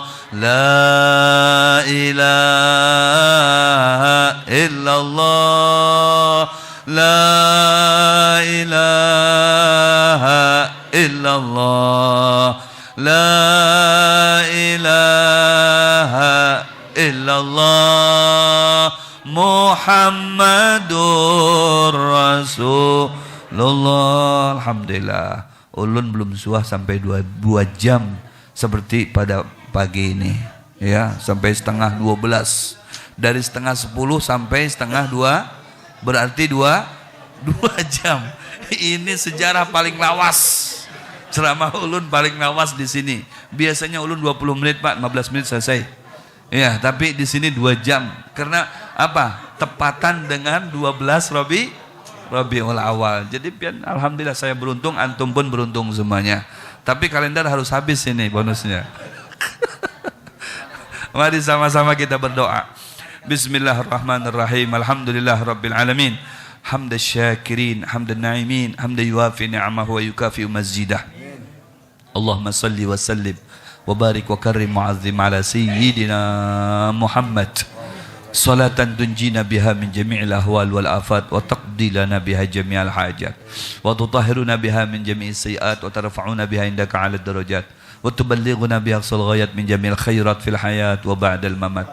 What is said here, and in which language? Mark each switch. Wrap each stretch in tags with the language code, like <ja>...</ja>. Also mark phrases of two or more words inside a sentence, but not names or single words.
<ar>لا إله إلا الله، لا إله إلا الله، لا إله إلا الله محمد رسول الله.</ar> <bjn>Alhamdulillah, ulun belum suah sampai 2 jam seperti pada pagi ini ya, sampai setengah 12. Dari setengah 10 sampai setengah 2 berarti 2 jam. Ini sejarah paling lawas. Ceramah ulun paling lawas di sini. Biasanya ulun 20 menit Pak, 15 menit selesai. Ya, tapi di sini 2 jam. Karena apa? Tepatan dengan 12 Rabiul Awal. Jadi pian alhamdulillah saya beruntung, antum pun beruntung semuanya. Tapi kalender harus habis ini bonusnya. Mari sama-sama kita berdoa.</bjn> <ar>بسم الله الرحمن الرحيم. الحمد لله رب العالمين. حمدا شاكرين، حمدا ناعمين، حمدا يوافي نعمه ويكافئ مزيده. اللهم صل وسلم وبارك وكرم معظم على سيدنا محمد. صلاة تنجينا بها من جميع الأهوال والآفات وتقضي لنا بها جميع الحاجات وتطهرنا بها من جميع السيئات وترفعنا بها عندك أعلى الدرجات وتبلغنا بها أقصى الغايات من جميع الخيرات في الحياة وبعد الممات.</ar>